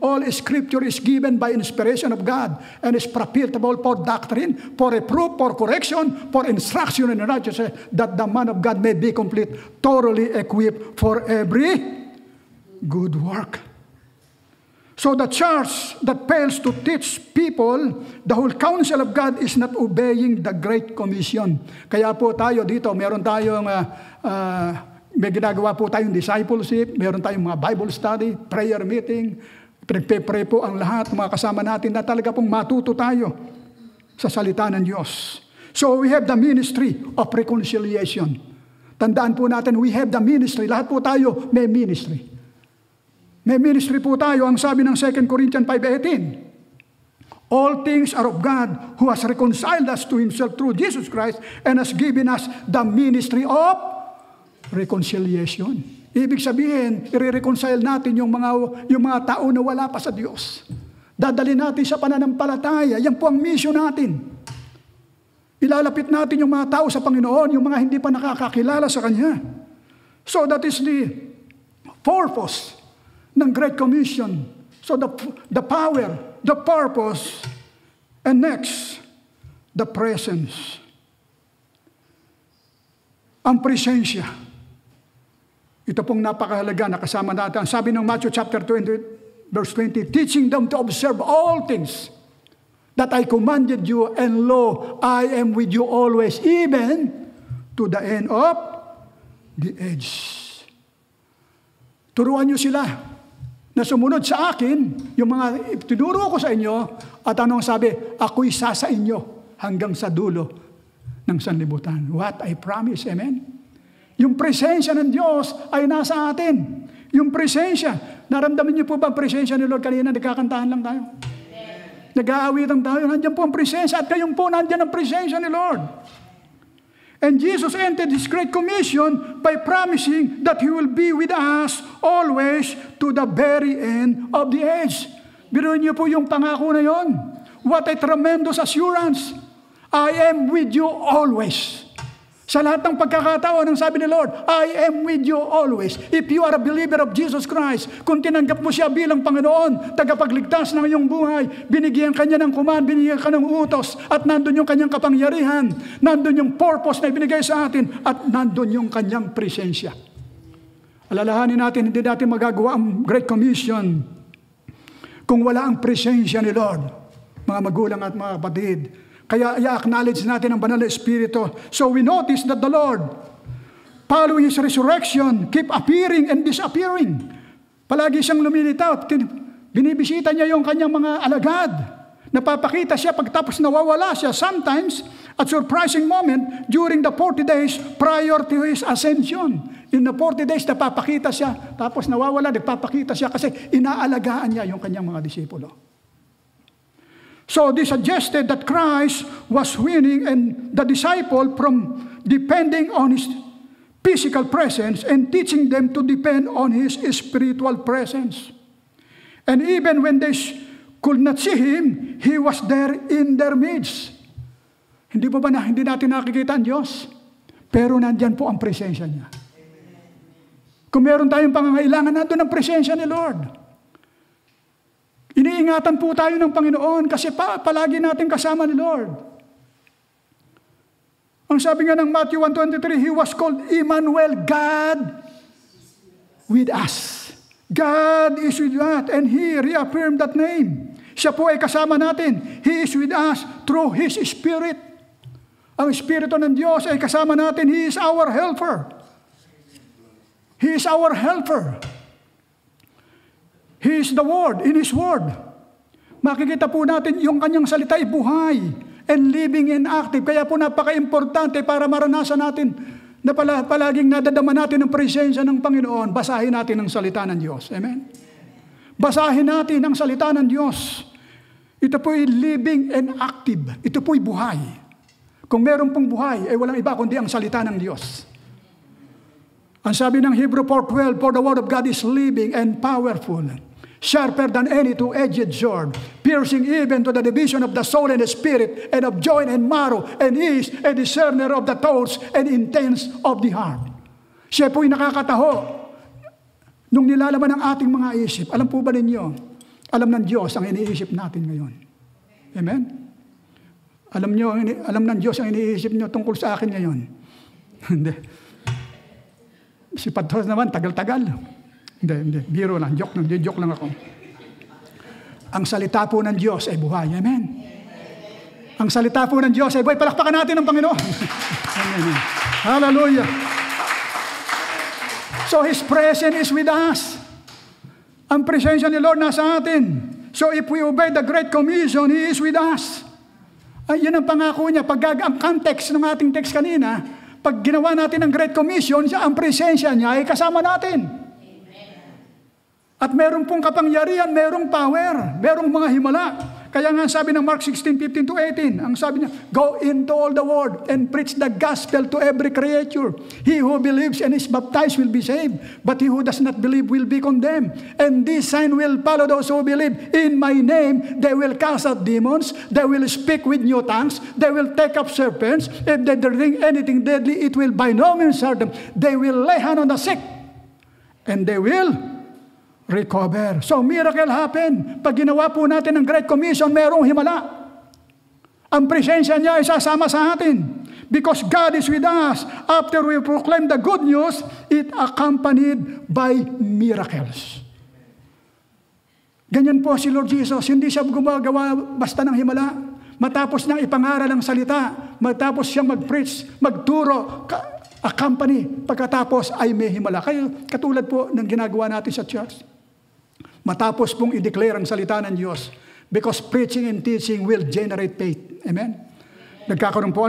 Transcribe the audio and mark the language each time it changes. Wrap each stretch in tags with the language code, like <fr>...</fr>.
<en>All scripture is given by inspiration of God and is profitable for doctrine, for reproof, for correction, for instruction in righteousness, that the man of God may be complete, thoroughly equipped for every good work. So the church that fails to teach people the whole counsel of God is not obeying the Great Commission.</en> <tl>Kaya po tayo dito, meron tayong, may ginagawa po tayong discipleship, meron tayong mga Bible study, prayer meeting, pinagpe-pray po ang lahat, mga kasama natin na talaga pong matuto tayo sa salita ng Diyos.</tl> <en>So we have the ministry of reconciliation.</en> <tl>Tandaan po natin,</tl> <en>we have the ministry.</en> <tl>Lahat po tayo may ministry. May ministry po tayo, ang sabi ng 2 Corinthians 5:18.</tl> <en>All things are of God who has reconciled us to Himself through Jesus Christ and has given us the ministry of reconciliation.</en> <tl>Ibig sabihin, i-reconcile natin yung mga tao na wala pa sa Diyos. Dadalhin natin sa pananampalataya. Yan po ang mission natin. Ilalapit natin yung mga tao sa Panginoon, yung mga hindi pa nakakakilala sa Kanya.</tl> <en>So that is the purpose ng Great Commission. So the power, the purpose, and next, the presence.</en> <tl>Ang presensya. Ito pong napakahalaga na kasama natin. Sabi ng</tl> <en>Matthew chapter 20, verse 20, teaching them to observe all things that I commanded you, and lo, I am with you always, even to the end of the age.</en> <tl>Turuan niyo sila na sumunod sa akin, yung mga tinuro ko sa inyo, at anong sabi, ako'y sa inyo hanggang sa dulo ng sanlibutan.</tl> <en>What I promise, amen?</en> <tl>Yung presensya ng Diyos ay nasa atin. Yung presensya, naramdaman niyo po ba ang presensya ni Lord kanina? Nagkakantahan lang tayo. Nag-aawitan tayo, nandiyan po ang presensya at kayong po nandiyan ang presensya ni Lord.</tl> <en>And Jesus ended His Great Commission by promising that He will be with us always to the very end of the age.</en> <tl>Biruin niyo po yung pangako na yon.</tl> <en>What a tremendous assurance. I am with you always.</en> <tl>Sa lahat ng pagkakataon, ang sabi ni Lord,</tl> <en>I am with you always. If you are a believer of Jesus Christ,</en> <tl>kung tinanggap mo siya bilang Panginoon, tagapagligtas ng iyong buhay, binigyan ka niya ng command, binigyan ka ng utos, at nandun yung kanyang kapangyarihan, nandun yung purpose na ibinigay sa atin, at nandun yung kanyang presensya. Alalahanin natin, hindi natin magagawa ang Great Commission kung wala ang presensya ni Lord, mga magulang at mga kapatid. Kaya i-acknowledge natin ang Banal na Espiritu.</tl> <en>So we notice that the Lord, following His resurrection, keep appearing and disappearing.</en> <tl>Palagi siyang lumilitaw. Binibisita niya yung kanyang mga alagad. Napapakita siya pagtapos nawawala siya.</tl> <en>Sometimes, at surprising moment, during the 40 days prior to His ascension. In the 40 days,</en> <tl>napapakita siya. Tapos nawawala, nagpapakita siya kasi inaalagaan niya yung kanyang mga disipulo.</tl> <en>So this suggested that Christ was winning and the disciple from depending on His physical presence and teaching them to depend on His spiritual presence. And even when they could not see Him, He was there in their midst.</en> <tl>Hindi po ba hindi natin nakikita ang Diyos? Pero nandyan po ang presensya niya. Kung meron tayong pangangailangan, nandun ang presensya ni Lord. Iniingatan po tayo ng Panginoon kasi palagi natin kasama ni Lord. Ang sabi nga ng</tl> <en>Matthew 1:23, He was called Emmanuel, God with us. God is with us, and He reaffirmed that name.</en> <tl>Siya po ay kasama natin.</tl> <en>He is with us through His Spirit.</en> <tl>Ang Espiritu ng Diyos ay kasama natin.</tl> <en>He is our helper. He is our helper. He is the Word, in His Word.</en> <tl>Makikita po natin yung kanyang salita ay buhay</tl> <en>and living and active.</en> <tl>Kaya po napaka-importante para maranasan natin na palaging nadadama natin ang presensya ng Panginoon. Basahin natin ang salita ng Diyos. Amen? Basahin natin ang salita ng Diyos. Ito po ay</tl> <en>living and active.</en> <tl>Ito po ay buhay. Kung meron pong buhay, ay walang iba kundi ang salita ng Diyos. Ang sabi ng</tl> <en>Hebrew 4:12, For the Word of God is living and powerful, sharper than any two-edged sword, piercing even to the division of the soul and the spirit, and of joint and marrow, and is a discerner of the thoughts and intents of the heart.</en> <tl>Siya po'y nakakataho nung nilalaman ng ating mga isip. Alam po ba ninyo, alam ng Diyos ang iniisip natin ngayon. Amen? Alam ng Diyos ang iniisip niyo tungkol sa akin ngayon. Hindi. Si Pastor naman, tagal-tagal. Hindi. Biro lang. Joke lang ako. Ang salita po ng Diyos ay buhay. Amen? Ang salita po ng Diyos ay buhay. Palakpakan natin ang Panginoon. Amen. Hallelujah.</tl> <en>So His presence is with us.</en> <tl>Ang presensya ni Lord nasa atin.</tl> <en>So if we obey the Great Commission, He is with us.</en> <tl>Ay, yun ang pangako niya. Ang context ng ating text kanina, pag ginawa natin ang Great Commission, ang presensya niya ay kasama natin. At meron pong kapangyarihan, merong power, merong mga himala. Kaya nga sabi ng Mark 16:15-18, ang sabi niya,</tl> <en>Go into all the world and preach the gospel to every creature. He who believes and is baptized will be saved, but he who does not believe will be condemned. And this sign will follow those who believe. In my name, they will cast out demons, they will speak with new tongues, they will take up serpents. If they drink anything deadly, it will by no means hurt them. They will lay hand on the sick, and they will recover. So miracle happen.</en> <tl>Pag ginawa po natin ang Great Commission, merong himala. Ang presensya niya ay sasama sa atin.</tl> <en>Because God is with us. After we proclaim the good news, it accompanied by miracles.</en> <tl>Ganyan po si Lord Jesus. Hindi siya gumagawa basta ng himala. Matapos niyang ipangaral ang salita, matapos siyang mag-preach, magturo, accompany, pagkatapos ay may himala. Kaya katulad po ng ginagawa natin sa church. Matapos pong i-declare ang salita ng Diyos,</tl> <en>because preaching and teaching will generate faith.</en> <tl>Amen? Nagkakaroon po.</tl>